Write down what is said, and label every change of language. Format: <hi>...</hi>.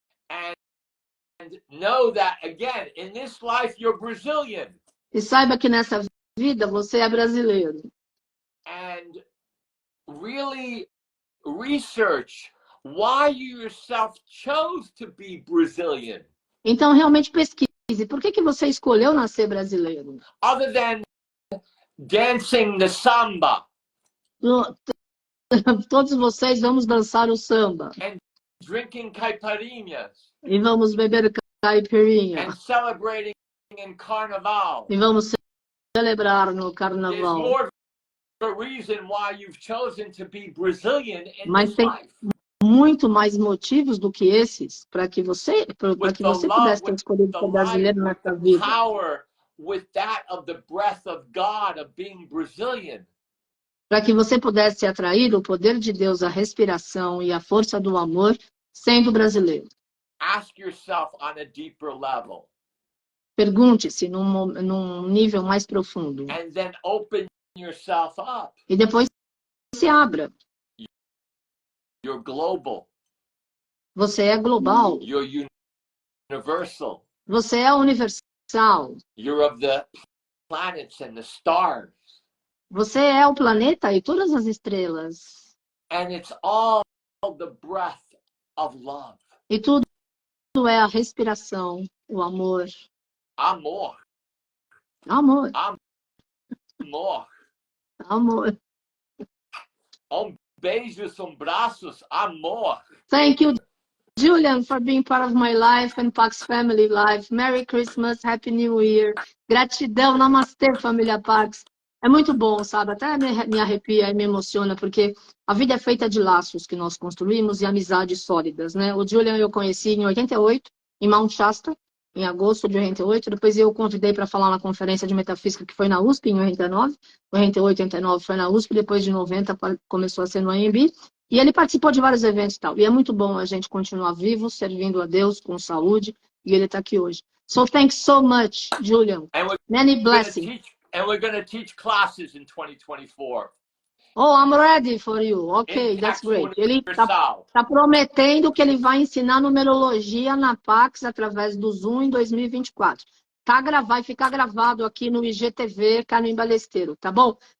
<en>And know that, again, in this life, you're Brazilian.</en> <pt>E saiba que nessa vida você é brasileiro.</pt> <en>And really research why you yourself chose to be Brazilian.</en> <pt>Então, realmente pesquise. Por que você escolheu nascer brasileiro?</pt> <en>Other than dancing the samba.</en> <pt>Todos vocês vamos dançar o samba.</pt> <en>And drinking caipirinhas.</en> <pt>E vamos beber caipirinha.</pt> <en>And celebrating in carnaval.</en> <pt>E vamos celebrar no carnaval.</pt> <en>There's more of a reason why you've chosen to be Brazilian in</en> <pt>Mas</pt> <en>this</en> <pt>tem</pt> <en>life.</en> <pt>muito mais motivos do que esses para que você pudesse ter escolhido ser brasileiro nessa vida.</pt> <en>Power with that of the breath of God of being Brazilian.</en> <pt>Para que você pudesse atrair o poder de Deus, a respiração e a força do amor sendo brasileiro.</pt> <en>Ask yourself on a deeper level.</en> <pt>Pergunte-se num nível mais profundo.</pt> <en>And then open yourself up.</en> <pt>E depois se abra.</pt> <en>You're global.</en> <pt>Você é global.</pt> <en>You're universal.</en> <pt>Você é universal.</pt> <en>You're of the planets and the stars.</en> <pt>Você é o planeta e todas as estrelas.</pt> <en>And it's all the breath of love.</en> <pt>E tudo é a respiração, o amor. Amor. Amor. Amor. Amor. Beijos, braços, amor.</pt> <en>Thank you, Julian, for being part of my life and Pax family life. Merry Christmas, Happy New Year.</en> <pt>Gratidão, namastê, família Pax. É muito bom, sabe? Até me arrepia e me emociona, porque a vida é feita de laços que nós construímos e amizades sólidas, né? O Julian eu conheci em 88, em Mount Shasta, em agosto de 88. Depois eu o convidei para falar na conferência de metafísica que foi na USP em 89. 88, 89 foi na USP, depois de 90 começou a ser no AMB. E ele participou de vários eventos e tal. E é muito bom a gente continuar vivo, servindo a Deus com saúde. E ele está aqui hoje.</pt> <en>So thanks so much, Julian. Many blessings. And we're going to teach classes in 2024. Oh, I'm ready for you. Ok, that's great.</en> <pt>Ele está prometendo que ele vai ensinar numerologia na Pax através do Zoom em 2024. Vai ficar gravado aqui no IGTV Carmen Balhestero, tá bom?</pt>